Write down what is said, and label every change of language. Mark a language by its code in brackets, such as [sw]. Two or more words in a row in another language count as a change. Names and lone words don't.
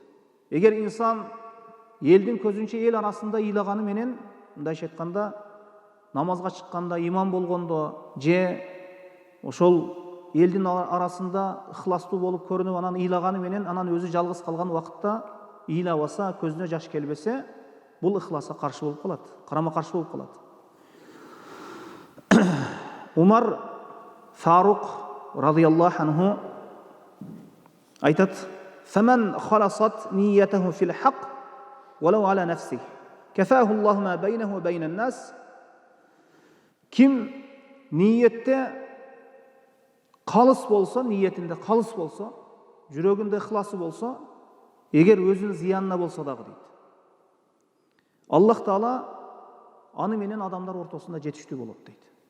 [ky] Эгер инсан элдин көзүнчө эл арасында ыйлаганы менен, мындайча айтканда намазга чыкканда, имам болгондо же ошол элдин арасында ихластуу болуп көрүнүп анан ыйлаганы менен, анан өзү жалгыз калган убакытта ыйлабаса, көзүнө жаш келбесе, бул ихласка каршы болуп калат, карама каршы болуп калат. [ar] Умар Фарук رضي الله عنه айтат: "فمن خلصت نيته في الحق ولو على نفسه كفاه الله ما بينه وبين الناس." [ky] Ким ниетте калыс болсо, ниетинде калыс болсо, жүрөгүндө ихласы болсо, эгер өзүнүн зыянына болсо дагы дейт, Аллах Таала аны менен адамдар ортосунда жетиштүү болот дейт.